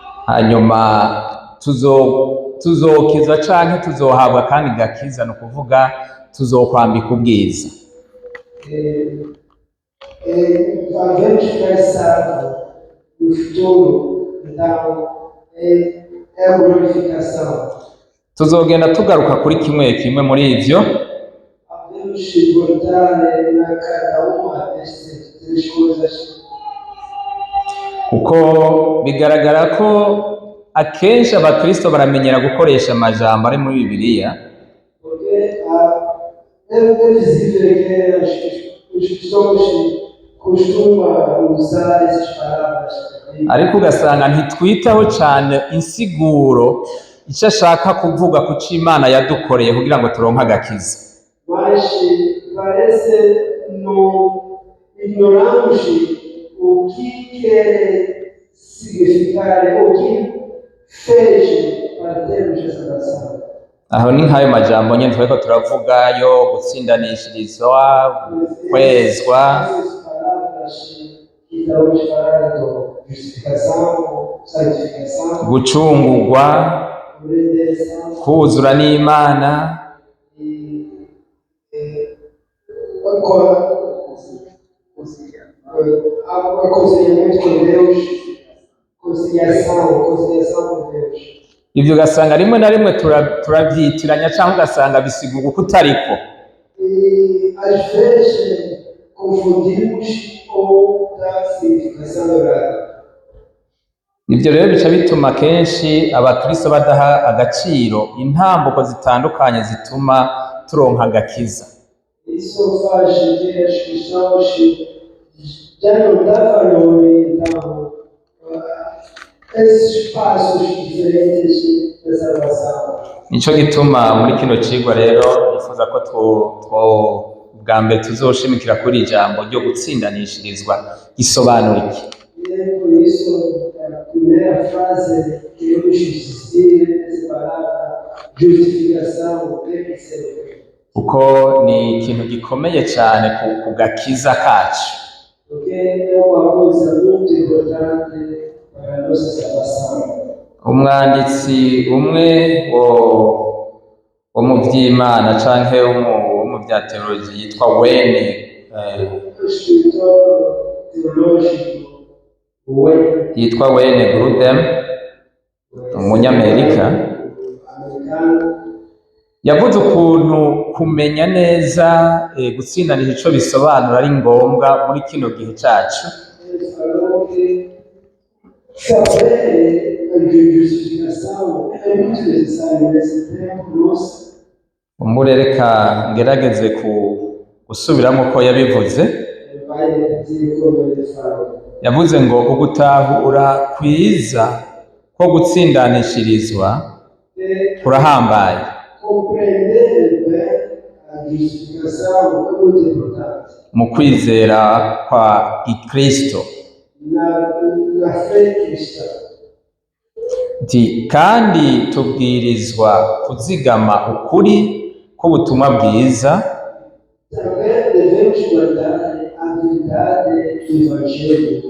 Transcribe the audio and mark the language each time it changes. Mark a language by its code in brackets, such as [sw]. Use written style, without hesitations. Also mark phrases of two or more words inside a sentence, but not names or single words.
[rn] hanyuma tuzokizwa canke tuzohabwa kandi gakiza, ni ukuvuga tuzokwambika ubwiza. [pt] Vamos ficar salvos no futuro, então é a glorificação. [rn] Tuzogenda tugaruka kuri kimwe kimwe muri ivyo. [pt] Devemos voltar na cada uma destas três coisas. [rn] Kuko bigaragara ko akenshi abakristo baramenyera gukoresha amajambo ari muri Bibiliya, [pt] Porque é visível que os cristãos costumam usar essas palavras. [rn] ariko ugasanga ntitwitaho cyane insiguro icyo ashaka kuvuga ku cyo Imana yadukoreye kugira ngo turonke agakiza. [pt] Mas parece não ignoramos o que quer significar, o que fez para termos essa salvação. [rn] Aho ni nk'ayo majambo nyine twariko turavuga yo gutsindanishirizwa, kwezwa, [pt] Essas palavras que estamos falando, justificação, santificação, [rn] gucungurwa, [pt] redenção [rn] kuzura n'Imana, [pt] aconselhamento com Deus, conciliação com Deus. [rn] ivyo ugasanga rimwe na rimwe turavyitiranya cyangwa ugasanga bisigura uko utariko. [pt] E às vezes confundimos ou da significação errada. [rn] Ivyo rero bica bituma kenshi abakristo badaha agaciro intambuko zitandukanye zituma turonka agakiza. [pt] Isso faz que as pessoas já não dão valor, então, esses passos diferentes da salvação. [rn] Nico gituma muri kino cigwa rero nifuza ko bwa mbere tuzoshimikira kuri ijambo ryo gutsindanishirizwa gisobanura iki. [pt] E é por isso a primeira frase que queremos insistir nessa palavra, justificação, tem que ser. [rn] Kuko ni ikintu gikomeye cyane ku gakiza kacu. [pt] Porque é uma coisa muito importante para a nossa salvação. [rn] Umwanditsi umwe wo mu by'Imana canke wo mu bya teoloji yitwa Wayne, [pt] O escritor teológico [rn] yitwa Wayne Grudem, umunyamerika, [pt] americano, [rn] yavuze ukuntu kumenya neza gutsindanisha ico bisobanura ari ngombwa muri kino gihe cacu. [pt] ele falou que saber a justificação é muito necessário nesse tempo nosso. [rn] Umurereka ngerageze gusubiramo ko yabivuze. [pt] Ele vai repetir como ele falou. [rn] Yavuze ngo ugutahura kwiza ko gutsindanishirizwa kurahambaye. [pt] Compreender bem a justificação é muito importante. [rn] Mu kwizera kwa Gikristo. [pt] Na fé cristã. [rn] Kandi tubwirizwa kuzigama ukuri k'ubutumwa bwiza. [pt] Também devemos guardar a verdade do Evangelho.